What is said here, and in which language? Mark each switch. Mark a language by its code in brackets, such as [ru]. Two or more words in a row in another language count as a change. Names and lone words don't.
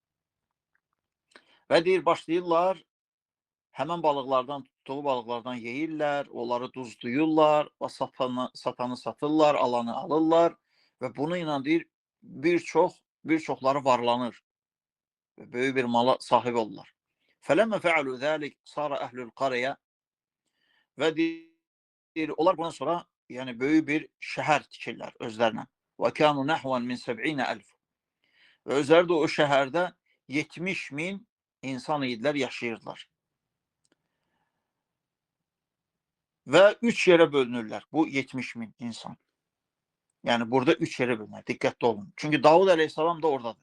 [az] Və deyir, başlayırlar, həmən balıqlardan, tutduğu balıqlardan yeyirlər, onları duzluyurlar, satanı satırlar, alanı alırlar və bunu ilə deyir, bir çoxları varlanır və böyük bir mala sahib olurlar. [ar] فَلَمَّ فَعَلُوا ذَٰلِكَ صَارَ أَهْلُ الْقَرْيَةِ. [az] Və deyir, onlar bundan sonra yəni böyük bir şəhər tikirlər özlərinə. [ar] وَكَانُوا نَحْوًا مِنْ 70,000. [az] Və özləri də o şəhərdə 70.000 insan idilər, yaşayırdılar. Və 3 yerə bölünürlər bu 70.000 insan. Yəni burada 3 yerə bölünür. Diqqətli olun. Çünki Davud əleyhissalam da oradadır.